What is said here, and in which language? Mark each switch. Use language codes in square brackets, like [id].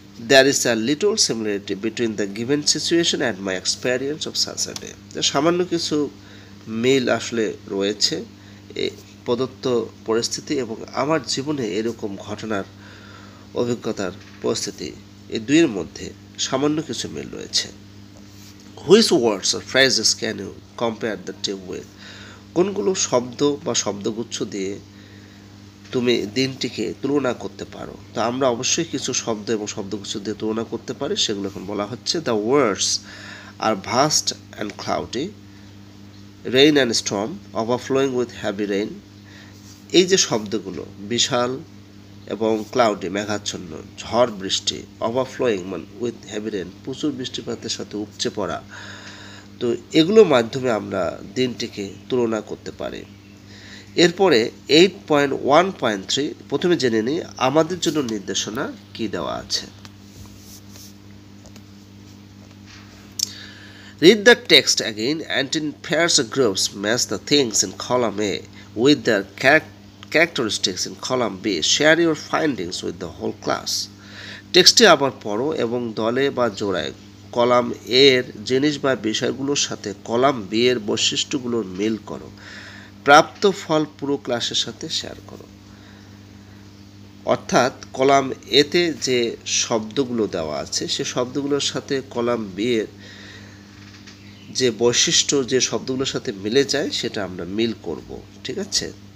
[en] There is a little similarity between the given situation and my experience of such a day. [bn] সামান্য কিছু মিল আসলে রয়েছে এই প্রদত্ত পরিস্থিতি এবং আমার জীবনে এরকম ঘটনার অভিজ্ঞতার পরিস্থিতি এই দুইয়ের মধ্যে সামান্য কিছু মিল রয়েছে। [en] Which words আর phrases can you compare the day with? [bn] কোনগুলো শব্দ বা শব্দগুচ্ছ দিয়ে তুমি দিনটিকে তুলনা করতে পারো? তো আমরা অবশ্যই কিছু শব্দ এবং শব্দগুচ্ছ দিয়ে তুলনা করতে পারি, সেগুলো এখন বলা হচ্ছে। [en] The words are vast and cloudy, rain and storm, overflowing with heavy rain. [bn] এই যে শব্দগুলো, বিশাল এবং ক্লাউডি মেঘাচ্ছন্ন, ঝড় বৃষ্টি, ওভারফ্লোয়িং মানে উইথ হ্যাভি রেইন প্রচুর বৃষ্টিপাতের সাথে উপচে পড়া, তো এগুলোর মাধ্যমে আমরা দিনটিকে তুলনা করতে পারি। এরপরে 8.1.3 প্রথমে জেনে নিই আমাদের জন্য নির্দেশনা কি দেওয়া আছে। [en] Read the text again and in pairs or groups match the things in column A with their characteristics in column B. Share your findings with the whole class. [bn] টেক্সটটি আবার পড়ো এবং দলে বা জোড়ায় কলাম এ এর জিনিস বা বিষয়গুলোর সাথে কলাম বি এর বৈশিষ্ট্যগুলোর মিল করো। প্রাপ্ত ফল পুরো ক্লাসের সাথে শেয়ার করো। অর্থাৎ কলাম এতে যে শব্দগুলো দেওয়া আছে সে শব্দগুলোর সাথে কলাম বি এর যে বৈশিষ্ট্য যে শব্দগুলোর সাথে মিলে যায় সেটা আমরা মিল করব, ঠিক আছে?